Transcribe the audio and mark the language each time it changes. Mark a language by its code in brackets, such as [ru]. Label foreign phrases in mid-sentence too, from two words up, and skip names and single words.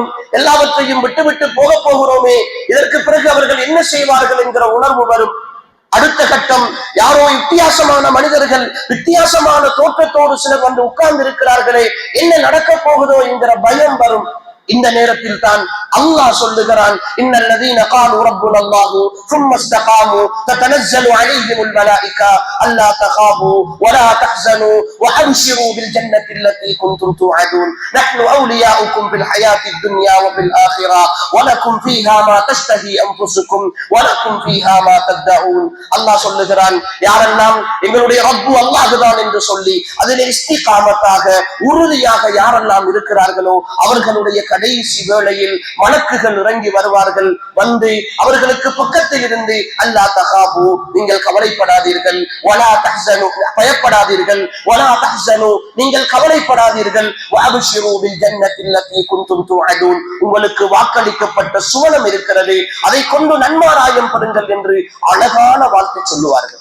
[ta] எல்லாவற்றையும் விட்டுவிட்டு போக போகிறோமே, இதற்கு பிறகு அவர்கள் என்ன செய்வார்கள் என்கிற உணர்வு வரும். அடுத்த கட்டம், யாரோ வித்தியாசமான மனிதர்கள் வித்தியாசமான தோற்றத்தோடு சிலர் வந்து உட்கார்ந்து இருக்கிறார்களே, என்ன நடக்க போகுதோ என்கிற பயம் வரும். இந்த நேரத்தில் தான் அல்லாஹ் சொல்லுகிறான், [ar] إن الذين قالوا ربنا الله ثم استقاموا تتنزل عليهم الملائكه الا تخافوا ولا تحزنوا وابشروا بالجنه التي كنتم توعدون نحن اولياؤكم في الحياه الدنيا وفي الاخره ولكم فيها ما تشتهي انفسكم ولكم فيها ما تدعون. [ta] அல்லாஹ் சொல்லுகிறான், யாரெல்லாம் எங்களுடைய ரப்பு அல்லாஹ் தான் என்று சொல்லி அதிலே இஸ்திகாமத்தாக உறுதியாக யாரெல்லாம் இருக்கிறார்களோ அவர்களுடைய கடைசி வேளையில் மலக்குகள் இறங்கி வருவார்கள். வந்து அவர்களுக்கு பக்கத்தில் இருந்து [ar] ألا تخافوا, [ta] நீங்கள் கவலைப்படாதீர்கள், [ar] ولا تحزنوا, [ta] பயப்படாதீர்கள், [ar] ولا تحزنوا, [ta] நீங்கள் கவலைப்படாதீர்கள், [ar] وأبشروا بالجنة التي كنتم توعدون, [ta] உங்களுக்கு வாக்களிக்கப்பட்ட சுவனம் இருக்கிறது, அதை கொண்டு நன்மாராயம் பெறுங்கள் என்று அழகான வாழ்த்து சொல்லுவார்கள்.